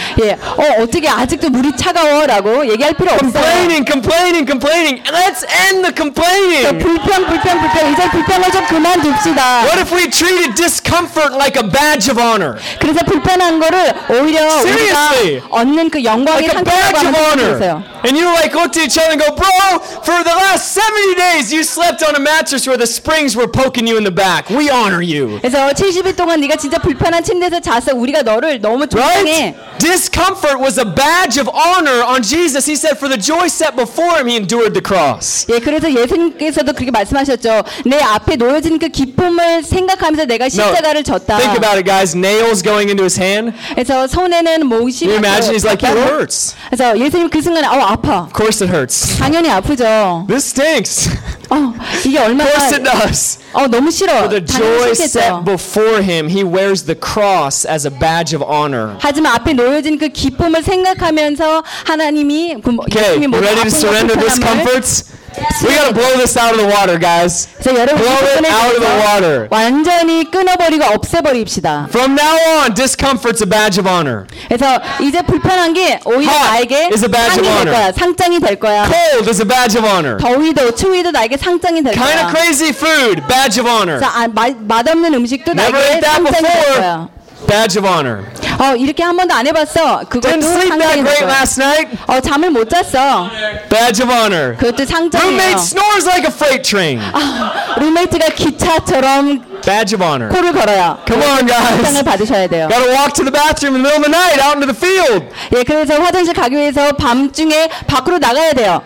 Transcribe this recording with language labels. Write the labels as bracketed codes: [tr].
[ko] 예, 어 어떻게 아직도 물이 차가워라고 얘기할 필요 없어요. [en] Complaining. Let's end the complaining. [ko] 불평. 이제 불평을 좀 그만둡시다. [en] What if we treated discomfort like a badge of honor? [ko] 그래서 불편한 거를 오히려 [en] seriously, [ko] 우리가 얻는 그 영광의 상징이라고 하는 거예요. [en] And you like looked at each other and go, bro, for the last 70 days you slept on a mattress where the springs were poking you in the back. We honor you. [ko] 그래서 70일 동안 네가 진짜 불편한 침대에서 자서 우리가 너를 너무 존경해. [en] Discomfort was a badge of honor on Jesus. He said, for the joy set before him, he endured the cross. [ko] 예, 그래서 예수님께서도 그렇게 말씀하셨죠. 내 앞에 놓여진 그 기쁨을 생각하면서 내가 십자가를 졌다. [en] Think about it, guys. Nails going into his hand. [ko] 그래서 손에는 못이. [en] You imagine he's like, it hurts. [ko] 그래서 예수님 그 순간 아, 아파. [en] Of course it hurts. [ko] 당연히 아프죠. [en] This stinks. [ko] 어, 이게 얼마나. [en] Of course it does. [ko] 어, 너무 싫어. [en] For the joy set before him, he wears the cross as a badge of honor. [ko] 하지만 앞에 놓여진 그 기쁨을 생각하면서 하나님이 그 기쁨이 뭐 [en] ready to surrender discomforts? We gotta blow this out of the water, guys. Blow it out of the water. [ko] 완전히 끊어버리고 없애버립시다. [en] From now on, discomfort's a badge of honor. [ko] 그래서 이제 불편한 게 오히려 나에게 상장이 될 거야. [en] Cold is a badge of honor. [ko] 더위도 추위도 나에게 상장이 될 거야. [en] Kind of crazy food, badge of honor. [ko] 맛없는 음식도 나에게 상장이 될 거야. [en] Badge of honor. [ko] 어 이렇게 한 번도 안 해봤어. 그것도 상장이 됐어. [en] Didn't sleep that great last night. [ko] 어 잠을 못 잤어. [en] Badge of honor. [ko] 그것도 상장이에요. [en] Roommate snores like a freight train. [ko] 아, 룸메이트가 기차처럼. [en] Badge of honor. [ko] 코를 걸어야. [en] Come on, guys. [ko] 상을 받으셔야 돼요. [en] Gotta walk to the bathroom in the middle of the night, out into the field. [ko] 예, 그래서 화장실 가기 위해서 밤중에 밖으로 나가야 돼요.